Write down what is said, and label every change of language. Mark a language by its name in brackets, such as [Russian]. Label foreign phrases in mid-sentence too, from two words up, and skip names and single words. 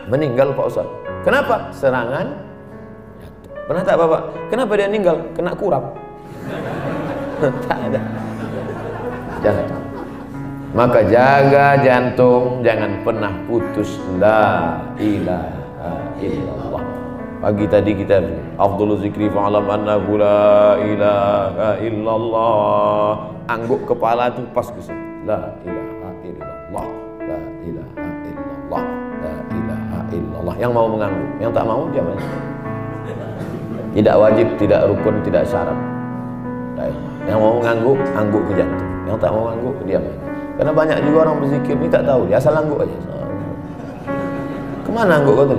[Indonesian] Meninggal Pak Ustaz. Kenapa? Serangan jantung. Pernah tak Bapak? Kenapa dia meninggal? Kena kurap. Tak ada. Jantung. Maka jaga jantung, jangan pernah putus. [Arabic] لا إله إلا الله. [Indonesian] Pagi tadi kita [Arabic] أفضل الذكر فاعلم أنه لا إله إلا الله. [Indonesian] Angguk kepala tu pas ke situ. [Arabic] لا إله إلا الله. لا إله إلا الله. لا إله إلا الله. [Indonesian] Yang mau mengangguk, yang tak mau jangan. Tidak wajib, tidak rukun, tidak syarat. Yang mau mengangguk, angguk ke jantung. Yang tak mau mengangguk, diam aja. Karena banyak juga orang berzikir ni tak tahu, dia asal angguk aja. Kemana angguk kau tadi?